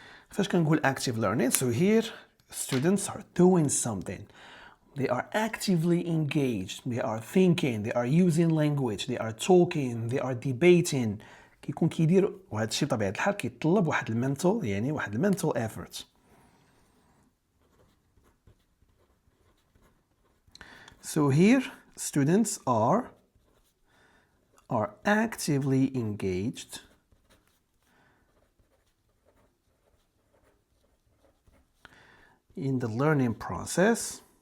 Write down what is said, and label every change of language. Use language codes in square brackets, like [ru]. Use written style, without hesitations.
[ar] فاش كنقول [en] active learning so here students are doing something. They are actively engaged. They are thinking. They are using language. They are talking. They are debating. [ar] كيكون كيدير، وهذا الشيء بطبيعة الحال كيتطلب واحد المنتال، يعني واحد المنتال effort. [en] So here students are actively engaged in the learning process